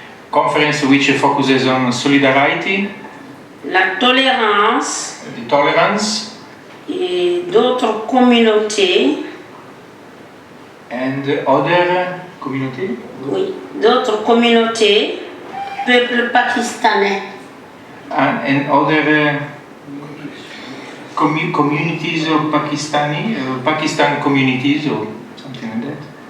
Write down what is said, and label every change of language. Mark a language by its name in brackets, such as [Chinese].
[English] Conference which focuses on solidarity, [French] la tolérance, [English] the tolerance, [French] et d'autres communautés [English] and other communautés. [French] Oui, d'autres communautés, peuples pakistanais. [English] And other communities of Pakistani, Pakistan communities or something like that.